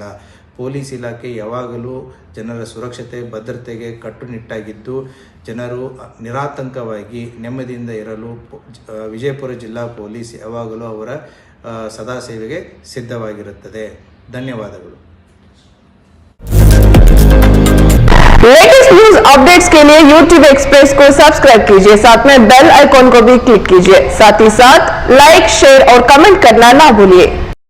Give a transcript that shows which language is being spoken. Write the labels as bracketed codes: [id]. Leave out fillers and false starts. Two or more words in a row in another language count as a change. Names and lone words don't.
[kn] ಪೊಲೀಸ್ ಇಲಾಖೆ ಯಾವಾಗಲೂ ಜನರ ಸುರಕ್ಷತೆ, ಭದ್ರತೆಗೆ ಕಟ್ಟುನಿಟ್ಟಾಗಿದ್ದು ಜನರು ನಿರಾತಂಕವಾಗಿ ನೆಮ್ಮದಿಯಿಂದ ಇರಲು ವಿಜಯಪುರ ಜಿಲ್ಲಾ ಪೊಲೀಸ್ ಯಾವಾಗಲೂ ಅವರ ಸದಾ ಸೇವೆಗೆ ಸಿದ್ಧವಾಗಿರುತ್ತದೆ. ಧನ್ಯವಾದಗಳು. [en] latest news updates [hi] के लिए YouTube एक्सप्रेस को सब्सक्राइब कीजिए, साथ में [en] bell icon [hi] को भी क्लिक कीजिए। साथ ही साथ लाइक, शेयर और कमेंट करना ना भूलिए।